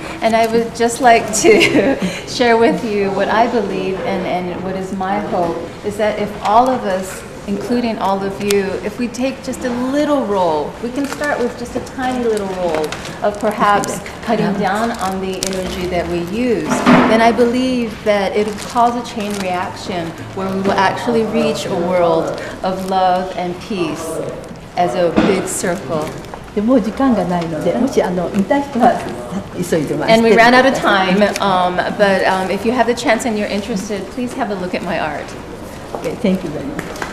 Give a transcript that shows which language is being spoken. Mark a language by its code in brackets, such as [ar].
[en] And I would just like to share with you what I believe and what is my hope is that if all of us, including all of you, if we take just a little role, we can start with just a tiny little role of perhaps cutting down on the energy that we use, then I believe that it will cause a chain reaction where we will actually reach a world of love and peace as a big circle. [ja] でもう時間がないので、もし見たい人は急いでます。 [en] And we ran out of time, but if you have the chance and you're interested, please have a look at my art. Okay, thank you very much.